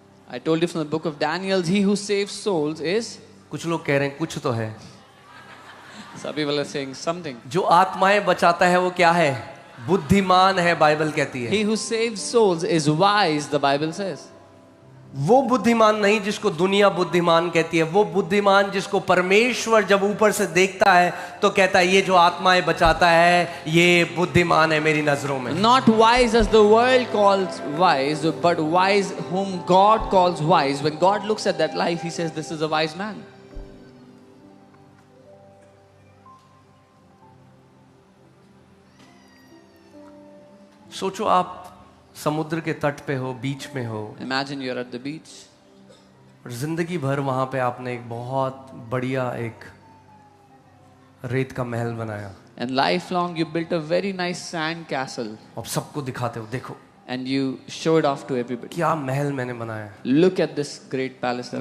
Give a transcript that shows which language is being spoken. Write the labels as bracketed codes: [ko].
[en] I told you from the book of Daniel, he who saves souls is, [hi] कुछ लोग कह रहे हैं कुछ तो है. [en] some people are saying something. [hi] जो आत्माएं बचाता है वो क्या है? बुद्धिमान है, बाइबल कहती है. [en] He who saves souls is wise, the Bible says. [hi] वो बुद्धिमान नहीं जिसको दुनिया बुद्धिमान कहती है, वो बुद्धिमान जिसको परमेश्वर जब ऊपर से देखता है तो कहता है ये जो आत्माएं बचाता है ये बुद्धिमान है मेरी नजरों में. [en] Not wise as the world calls wise, but wise whom God calls wise. When God looks at that life, he says this is a wise man. [hi] सोचो, आप समुद्र के तट पे हो, बीच में हो, [en] Imagine you're at the beach. [hi] और जिंदगी भर वहां पे आपने एक बहुत बढ़िया एक रेत का महल बनाया, [en] And lifelong you built a very nice sand castle [hi] अब सबको दिखाते हो, देखो [en] and you show it off to everybody. [hi] क्या महल मैंने बनाया। [en] Look at this great palace that